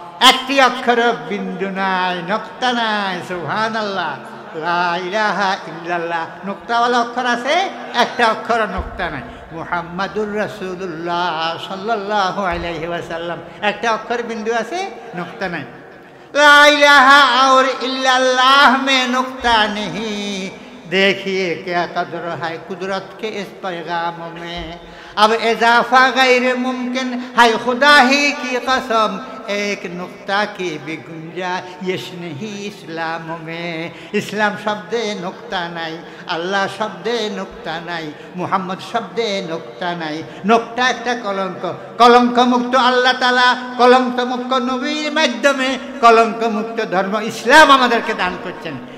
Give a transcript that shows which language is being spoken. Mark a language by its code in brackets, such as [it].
[bn] একটি অক্ষর বিন্দু নাই, নক্তা নাই, সুবহানাল্লাহ। লা ইলাহা ইল্লাল্লাহ নোক্তাওয়ালা অক্ষর আছে, একটা অক্ষর নোক্তা নাই। মুহাম্মাদুর রাসূলুল্লাহ সাল্লাল্লাহু আলাইহি ওয়াসাল্লাম, একটা অক্ষর বিন্দু আছে, নোক্তা নাই। [hi] লা ইলাহা और इल्लल्लाह में नुक्ता नहीं, देखिए क्या कदर है कुदरत के इस पैगाम में। अब इजाफा गैर मुमकिन है, खुदा ही की कसम, एक नुक्ता की भी गुंजाइश नहीं इस्लाम में। इस्लाम शब्दे नुक्ता नहीं, अल्लाह शब्दे नुक्ता नहीं, मुहम्मद शब्दे नुक्ता नहीं। [bn] नुक्ता একটা কলঙ্ক, কলঙ্ক মুক্ত আল্লাহ তাআলা কলঙ্ক মুক্ত নবীর মাধ্যমে কলঙ্ক মুক্ত ধর্ম ইসলাম আমাদেরকে দান করছেন।